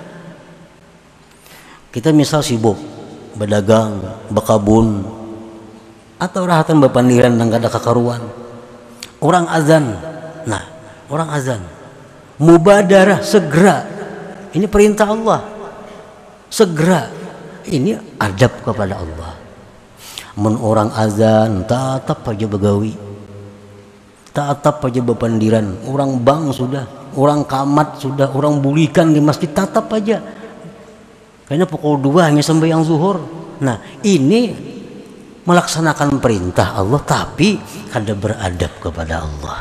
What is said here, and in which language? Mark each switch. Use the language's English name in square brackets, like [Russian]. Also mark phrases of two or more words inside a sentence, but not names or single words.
[Banjar] Kita misal sibuk berdagang, berkabun, atau rahatan berpandiran dan gak ada kekaruan. Orang azan, nah orang azan, mubadarah segera. [Indonesian] Ini perintah Allah, segera. Ini adab kepada Allah. Men orang azan, [Banjar] tatap aja begawi, tatap aja berpandiran. Orang bang sudah, orang kamat sudah, orang bulikan di masjid tatap aja. [Indonesian] Karena pukul 2 hanya sembahyang zuhur. Nah ini melaksanakan perintah Allah tapi kada beradab kepada Allah.